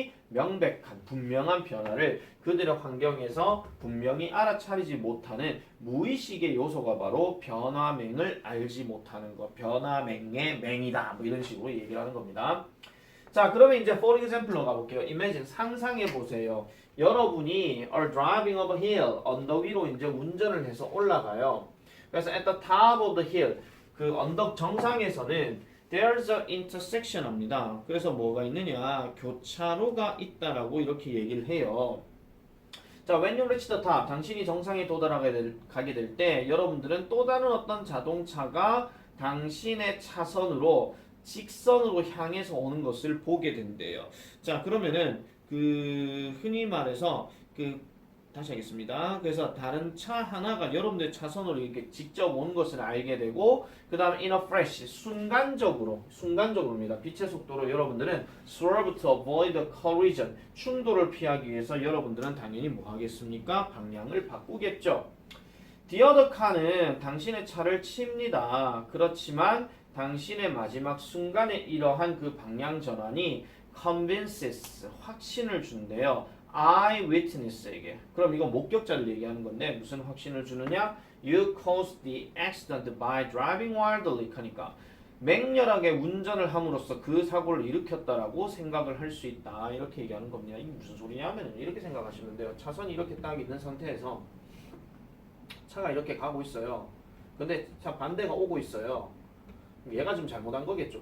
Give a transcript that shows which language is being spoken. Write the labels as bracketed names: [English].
[Korean] 명백한 분명한 변화를 그들의 환경에서 분명히 알아차리지 못하는 무의식의 요소가 바로 변화맹을 알지 못하는 것. 변화맹의 맹이다. 뭐 이런 식으로 얘기를 하는 겁니다. 자, 그러면 이제 [English] for example [Korean] 로 가볼게요. Imagine 상상해 보세요. 여러분이 [English] are driving up a hill [Korean] 언덕 위로 이제 운전을 해서 올라가요. 그래서 [English] at the top of the hill [Korean] 그 언덕 정상에서는 [English] there's a intersection [Korean] 합니다. 그래서 뭐가 있느냐? 교차로가 있다라고 이렇게 얘기를 해요. 자, [English] when you reach the top [Korean] 당신이 정상에 가게 될 때 여러분들은 또 다른 어떤 자동차가 당신의 차선으로 직선으로 향해서 오는 것을 보게 된대요. 자, 그러면은 흔히 말해서 다시 하겠습니다. 그래서 다른 차 하나가 여러분들 차선으로 이렇게 직접 온 것을 알게 되고, 그 다음에 [English] in a flash, [Korean] 순간적으로입니다. 빛의 속도로 여러분들은 [English] swerve to avoid the collision, [Korean] 충돌을 피하기 위해서 여러분들은 당연히 뭐 하겠습니까? 방향을 바꾸겠죠. [English] The other car [Korean] 는 당신의 차를 칩니다. 그렇지만 당신의 마지막 순간에 이러한 그 방향 전환이 convinces, 확신을 준대요. eyewitness에게. 그럼 이건 목격자를 얘기하는 건데 무슨 확신을 주느냐? [English] You caused the accident by driving wildly. [Korean] 하니까 맹렬하게 운전을 함으로써 그 사고를 일으켰다라고 생각을 할 수 있다. 이렇게 얘기하는 겁니다. 이게 무슨 소리냐면 이렇게 생각하시면 돼요. 차선이 이렇게 딱 있는 상태에서 차가 이렇게 가고 있어요. 근데 차 반대가 오고 있어요. 얘가 좀 잘못한 거겠죠.